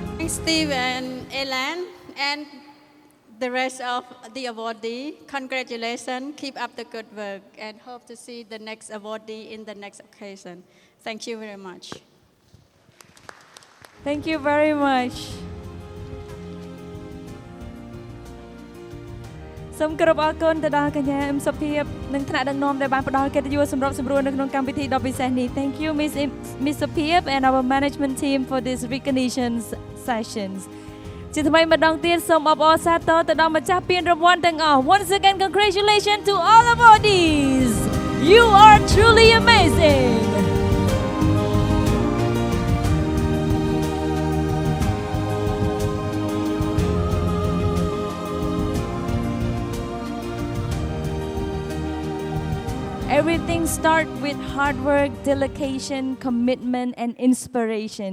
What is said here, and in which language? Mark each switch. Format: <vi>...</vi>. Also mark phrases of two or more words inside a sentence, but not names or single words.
<en>Steve and Elan, and the rest of the awardee. Congratulations, keep up the good work, and hope to see the next awardee in the next occasion. Thank you very much. Thank you very much.</en> <km>សូមគោរពអរគុណទៅដល់កញ្ញាអឹមសុភាពនិងថ្នាក់ដឹកនាំដែលបានផ្ដល់កិត្តិយសសម្របសម្រួលនៅក្នុងកម្មវិធីដ៏ពិសេសនេះ</km> <en>Thank you Miss សុភាព and our management team for this recognition sessions</en> <km>ជាថ្មីម្ដងទៀតសូមអបអរសាទរទៅដល់ម្ចាស់ពានរង្វាន់ទាំងអស់</km> <en>Once again congratulations to all awardees. You are truly amazing. Everything starts with hard work, dedication, commitment, and inspiration.</en>